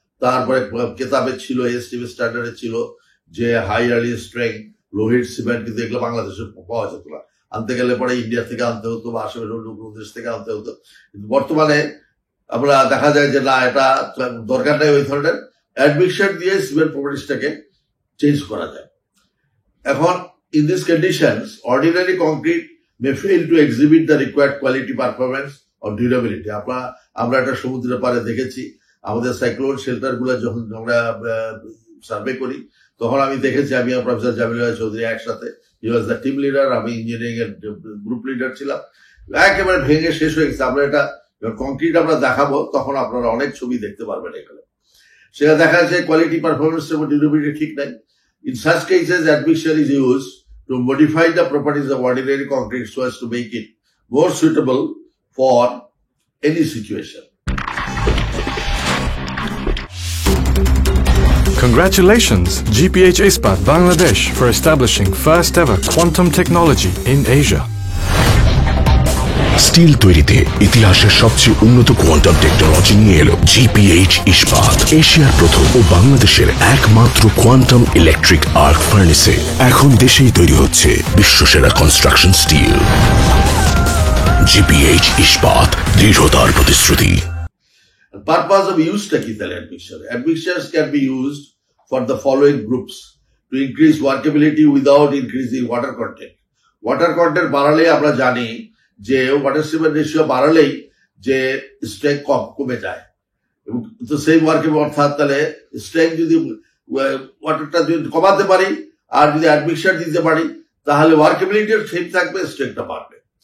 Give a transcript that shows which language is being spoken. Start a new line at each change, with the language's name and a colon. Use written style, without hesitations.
Bangla: তারপরে কেতাবে ছিল, এসটিভি স্ট্যান্ডার্ডে ছিল যে হাই আর্লি স্ট্রেংথ লোহিত সিমেন্ট, কিন্তু এগুলো বাংলাদেশে পাওয়া যেত না। আনতে গেলে পরে ইন্ডিয়া থেকে আনতে হতো বা আশেপাশে অন্য দেশ থেকে আনতে হতো। কিন্তু বর্তমানে আমরা দেখা যায় যে না, এটা দরকার নেই ওই ধরনের, অ্যাডমিকশার দিয়ে সিমেন্ট প্রপার্টিসটাকে চেঞ্জ করা যায়। এখন
English: in these conditions ordinary concrete may fail to exhibit the required quality, performance or durability.
Bangla: আমরা একটা সমুদ্রের পাড়ে দেখেছি, আমাদের সাইক্লোন শেল্টার গুলা যখন আমরা সার্ভে করি তখন আমি দেখেছি, আমি প্রফেসর জামিল চৌধুরী একসাথে,
English: he was the team leader,
Bangla: আমি ইঞ্জিনিয়ারিং এর গ্রুপ লিডার ছিলাম। একেবারে ভেঙে শেষ হয়ে গেছে। আমরা এটা কংক্রিট আমরা দেখাবো তখন আপনারা অনেক ছবি দেখতে পারবেন এখানে। সেটা দেখা যাচ্ছে কোয়ালিটি, পারফরমেন্স এবং ডিউরেবিলিটি ঠিক নাই।
English: In such cases, admixture is used to modify the properties of ordinary concrete so as to make it more suitable for any situation. Congratulations, GPH Ispat Bangladesh, for establishing first ever quantum technology in Asia.
Bangla: Still তৈরিতে ইতিহাসের সবচেয়ে উন্নত quantum technology নিয়ে এলো GPH ইস্পাত। এশিয়ার প্রথম ও বাংলাদেশের একমাত্র কোয়ান্টাম ইলেকট্রিক আর্ক ফার্নেসে এখন দেশেই তৈরি হচ্ছে বিশ্বসেরা কনস্ট্রাকশন স্টিল। জিপিএইচ ইস্পাত, দৃঢ়তার প্রতিশ্রুতি।
English: Purpose of use-টা
Bangla: কি তাহলে
English: admixture? Admixtures can be used for the following groups: to increase workability without increasing water content.
Bangla: Water content বাড়ালে আমরা জানি যে ওয়াটার সিমেন্ট রেশিও বাড়ালেই যে স্ট্রেংথ কমে যায় এবং তো সেই ওয়ার্কেবল, অর্থাৎ তাহলে স্ট্রেংথ যদি ওয়াটারটা যদি কমাতে পারি আর যদি অ্যাডমিকশার দিতে পারি তাহলে ওয়ার্কেবিলিটির ঠিক থাকবে, স্ট্রেংথটা বাড়বে।